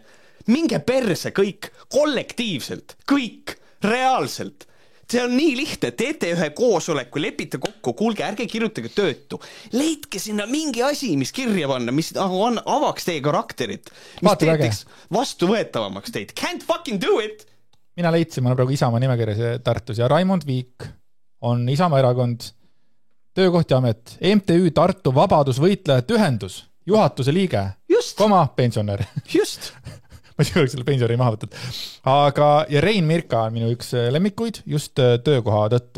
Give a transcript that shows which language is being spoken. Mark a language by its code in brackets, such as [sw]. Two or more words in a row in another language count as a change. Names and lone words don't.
[et] Minge perse kõik, kollektiivselt, kõik, reaalselt. See on nii lihtne, teete ühe koosoleku, lepite kokku, kuulge, ärge kirjutage töötu. Leidke sinna mingi asi, mis kirja panna, mis avaks teie karakterit, mis teeteks vastuvõetavamaks teid. [en] Can't fucking do it! [et] Mina leidsin, ma olen praegu Isamaa nimekirjas Tartus ja Raimond Viik on Isamaa erakond, töökoht ja amet, MTÜ Tartu Vabadusvõitlejate ühendus, juhatuse liige, pensionär. Just! ma ei oleks selle pensioni maha võtnud. Aga ja Rein Mirka on minu üks lemmikuid just töökoha tõttu.